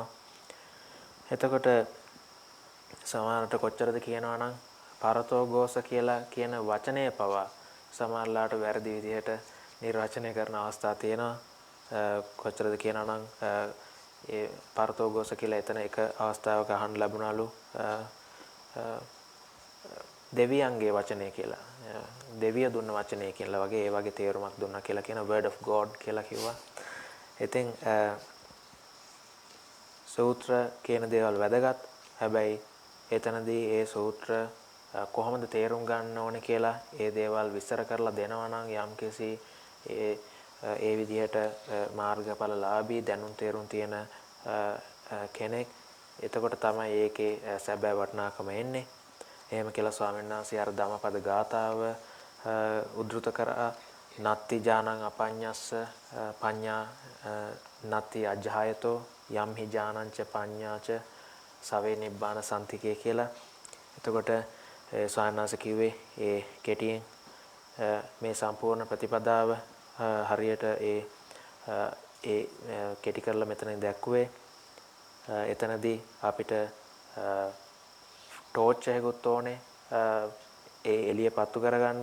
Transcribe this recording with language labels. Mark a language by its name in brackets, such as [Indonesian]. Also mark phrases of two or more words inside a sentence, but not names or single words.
[Sinhala] එතකොට සමහරට කොච්චරද කියනවා නම් [Pali] පරතෝ ඝෝෂ [Sinhala] කියලා කියන වචනය පවා සමහරලාට වැරදි විදිහට නිර්වචනය කරන අවස්ථා තියෙනවා. කොච්චරද කියනවා නම් ඒ [Pali] පරතෝ ඝෝෂ [Sinhala] කියලා එතන එක අවස්ථාවක අහන්න ලැබුණලු දෙවියන්ගේ වචනය කියලා. දෙවිය දුන්න වචනය කියලා වගේ ඒ වගේ තේරුමක් දුන්නා කියලා කියන [English] word of God [Sinhala] කියලා කිව්වා. ඉතින් සූත්‍ර කියන දේවල් වැදගත්. හැබැයි එතනදී ඒ සූත්‍ර කොහොමද තේරුම් ගන්න ඕනේ කියලා ඒ දේවල් විස්තර කරලා දෙනවා නම් යම්කිසි ඒ විදිහට මාර්ගඵලලාභී දැනුම් තේරුම් තියෙන කෙනෙක් එතකොට තමයි ඒකේ සැබෑ වටිනාකම එන්නේ. එහෙම කියලා ස්වාමීන් වහන්සේ අර ධම්මපද ගාථාව උද්දෘත කරා [Pali] නත්ති ඥානං අපඤ්ඤස්ස පඤ්ඤා නත්ති අජ්ජායතෝ යම්හි ඥානං ච පඤ්ඤා ච සවේ නිබ්බාන සම්තිකේ කියලා. [Sinhala] එතකොට ස්වාමීන් වහන්සේ කිව්වේ ඒ කෙටියෙන් මේ සම්පූර්ණ ප්‍රතිපදාව හරියට ඒ කෙටි කරලා මෙතනින් දැක්ුවේ. එතනදී අපිට ටෝච් එකකුත් ඕනේ ඒ එළිය පත්තු කරගන්න.